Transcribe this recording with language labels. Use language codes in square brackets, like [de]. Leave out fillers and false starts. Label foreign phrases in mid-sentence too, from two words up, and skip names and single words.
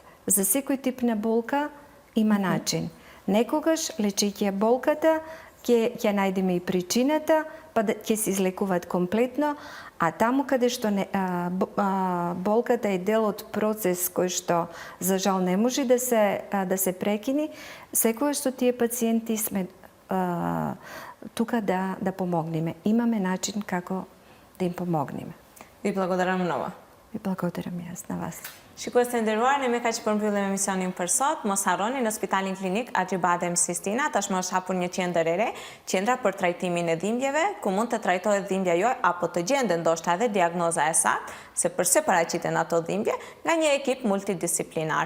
[mk] За секој тип на болка има начин. Некогаш, лечејќи ја болката, ќе најдеме и причината, па ќе се излекуваат комплетно, а таму каде што болката е дел од процес кој што за жал не може да се прекини, секогаш со тие пациенти сме тука да помогнеме. Имаме начин како да им помогнеме. Ви благодарам многу. Ви благодарам јас на вас. [sq] Shikues të nderuar, ne me kaq përmbyllim emisionin për sot. Mos harroni në Spitalin Klinik Acibadem Sistina tashmë është hapur një qendër e re, qendra për trajtimin e dhimbjeve, ku mund të trajtohet dhimbja juaj apo të gjendet ndoshta edhe diagnoza e saktë se pse paraqiten ato dhimbje nga një ekip multidisiplinar.